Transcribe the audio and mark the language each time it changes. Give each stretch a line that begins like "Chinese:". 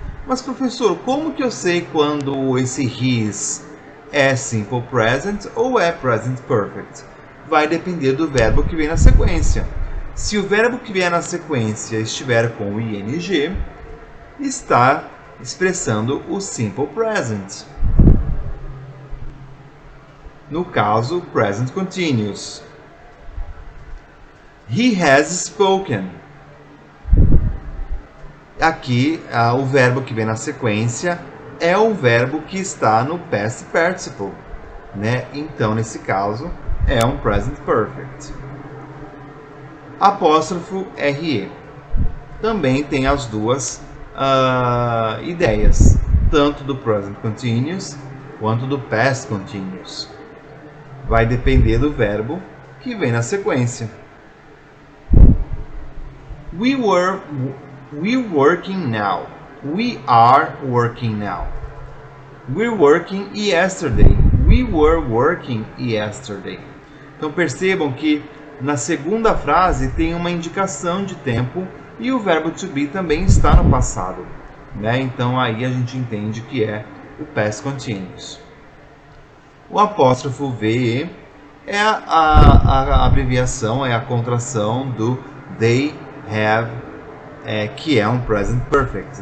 Portuguese: Mas professor, como que eu sei quando esse his é simple present ou é present perfect? Vai depender do verbo que vem na sequência. Se o verbo que vier na sequência estiver com o ing, está expressando o simple present. No caso, present continuous.
English: He has spoken.
Portuguese: Aqui, o verbo que vem na sequência é o verbo que está no past participle, né? Então, nesse caso, é um present perfect. Apóstrofo RE. Também tem as duas ideias, tanto do present continuous quanto do past continuous. Vai depender do verbo que vem na sequência.
English: We working now. We are working now. We're working yesterday. We were working yesterday.
Portuguese: Então percebam que na segunda frase tem uma indicação de tempo e o verbo to be também está no passado, né? Então aí a gente entende que é o past continuous. O apóstrofo VE é a abreviação, é a contração do they have, que é um present perfect.